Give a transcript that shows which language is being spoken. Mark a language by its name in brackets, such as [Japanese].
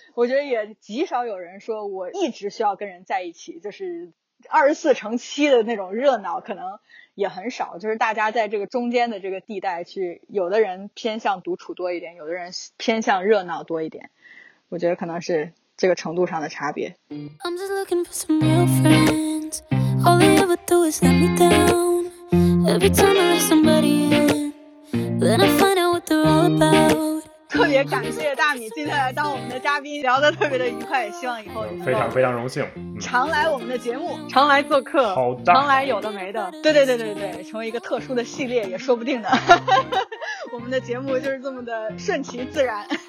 [Chinese] 我觉得也极少有人说我一直需要跟人在一起，就是24/7的那种热闹可能也很少，就是大家在这个中间的这个地带去，有的人偏向独处多一点，有的人偏向热闹多一点，我觉得可能是这个程度上的差别。 [English] I'm just looking for some real friends. All they ever do is let me down. Every time I let somebody in, then I find out what they're all about. [Chinese] 特别感谢大米今天来当我们的嘉宾，聊得特别的愉快，希望以后非常非常荣幸，常来我们的节目，常来做客，好的，常来有的没的，对对对对对，成为一个特殊的系列也说不定的。我们的节目就是这么的顺其自然。